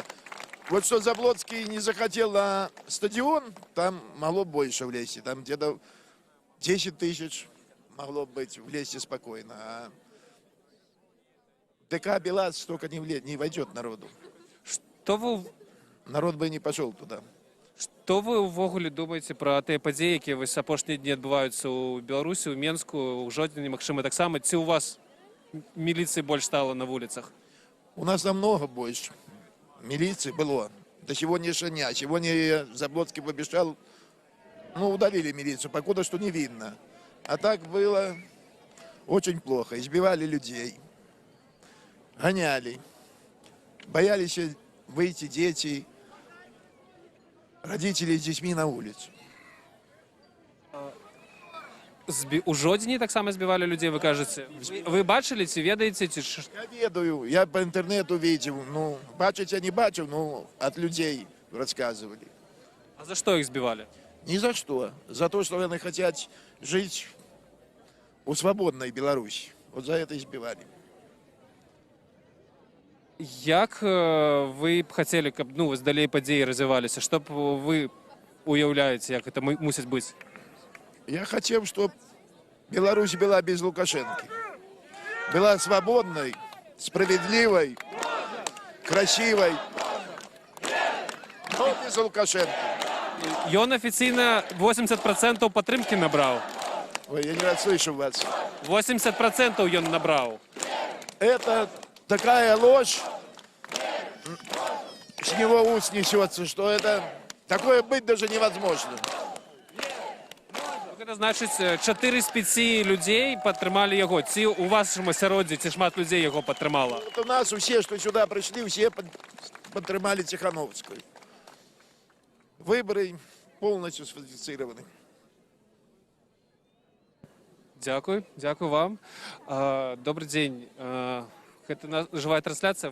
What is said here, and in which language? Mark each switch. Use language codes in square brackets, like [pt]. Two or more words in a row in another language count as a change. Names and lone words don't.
[ru] Вот что Заблоцкий не захотел на стадион, там могло больше влезть. Там где-то 10 тысяч могло быть влезть спокойно. А ДК БелАЗ столько не войдет народу. Народ бы не пошел туда. [be] Што вы ўвогуле думаеце пра тыя падзеі, якія вось апошнія дні адбываюцца ў Беларусі, ў Менску, ў Жодзіне, магчыма, таксама? Ці ў вас міліцыі больш стала на вуліцах? [ru] У нас намного больше милиции было. До сегодняшнего дня. Сегодня Заблоцкий пообещал, ну, удалили милицию, покуда что не видно. А так было очень плохо. Избивали людей, гоняли, боялись выйти дети, родители с детьми на улицу. [be] У Жодзіне таксама збівалі людей, вы кажаце? Вы бачылі, ці ведаеце, ці... Я ведаю, [ru] я по интернету видел. Ну, бачить я не бачил, но от людей рассказывали. [be] А за што іх збівалі? [ru] Ни за что. За то, что они хотят жить у свободной Беларуси. Вот за это избивали. [be] Як вы б хацелі, каб, ну, вось далей падзеі развіваліся? Што б вы уяўляеце, як это мусіць быць? [ru] Я хотел, чтобы Беларусь была без Лукашенко. Была свободной, справедливой, красивой, но без Лукашенко. [be] Ён афіцыйна 80% падтрымкі набраў. [ru] Ой, я не расслышал вас. [be] 80% ён набраў. [ru] Это такая ложь, с него уст несется, что это такое быть даже невозможно. [be] Гэта значыць, 4 з 5 людзей падтрымалі яго. Ці у вашым асяроддзі, ці шмат людзей яго падтрымала? [ru] Вот у нас все, что сюда пришли, все подтримали Тихановскую. Выборы полностью сфальсифицированы. [be] Дякую вам. [ru] Добрый день. Это живая трансляция.